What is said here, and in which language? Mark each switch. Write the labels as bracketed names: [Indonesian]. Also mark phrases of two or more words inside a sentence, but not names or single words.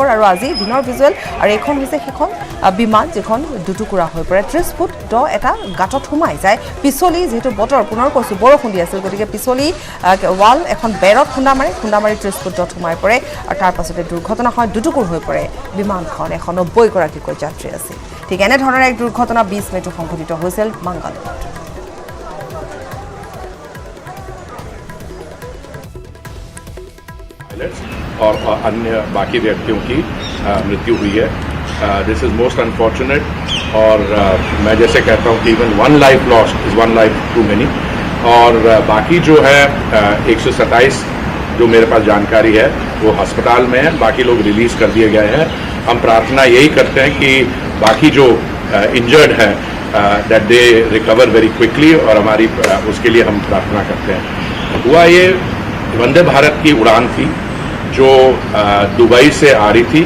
[Assamese] আৰু আজি দিনৰ ভিজুৱেল আৰু এইখন হৈছে সেইখন বিমান যিখন দুটুকুৰা হৈ পৰে 30 ফুট দ এটা গাঁতত সোমাই যায় পিছলি যেহেতু বতৰ পুনৰ কৈছো বৰষুণ দি আছিল গতিকে পিছলি ৱাল এখন বেৰত খুন্দা মাৰি 30 ফুট দত সোমাই পৰে আৰু তাৰ পাছতে দুৰ্ঘটনা হয় দুটুকুৰ হৈ পৰে বিমানখন 190 গৰাকীকৈ যাত্ৰী আছিল ঠিক এনেধৰণৰ এক দুৰ্ঘটনা 20 মেটো সংঘটিত হৈছিল মংগলবাৰত [Hindi] और अन्य बाकी व्यक्तियों की मृत्यु हुई है [English] This is most unfortunate [Hindi] और मैं जैसे कहता हूँ कि [English] even one life lost is one life too many [Hindi] और बाकी जो है 127 जो मेरे पास जानकारी है वो अस्पताल में है बाकी लोग रिलीज कर दिए गए हैं हम प्रार्थना यही करते हैं कि बाकी जो इंजर्ड हैं [English] that they recover very quickly [Hindi] और हमारी उसके लिए हम प्रार्थना करते हैं हुआ ये वंदे भारत की उड़ान थी जो दुबई से आ रही थी।